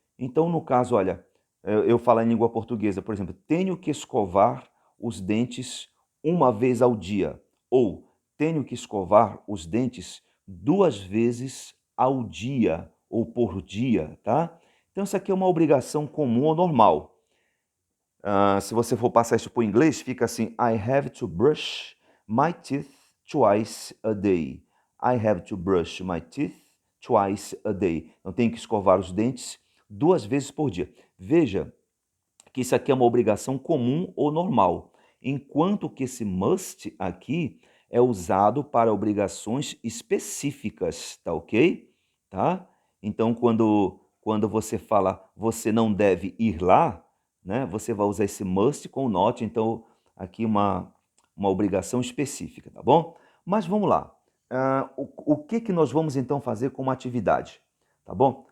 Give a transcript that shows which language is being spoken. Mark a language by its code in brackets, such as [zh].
[pt] Então, no caso, olha, eu falo em língua portuguesa, por exemplo, tenho que escovar os dentes uma vez ao dia, ou tenho que escovar os dentes 2 vezes ao dia ou por dia, tá? Então, isso aqui é uma obrigação comum ou normal. Se você for passar isso para o inglês, fica assim: [en] I have to brush my teeth twice a day. I have to brush my teeth twice a day. [pt] Eu tenho que escovar os dentes 2 vezes por dia. Veja que isso aqui é uma obrigação comum ou normal, enquanto que esse must aqui é usado para obrigações específicas, tá ok? Tá? Então, quando você fala você não deve ir lá, né, você vai usar esse must com not, então aqui uma obrigação específica, tá bom? Mas vamos lá. O que nós vamos então fazer como atividade? tá bom?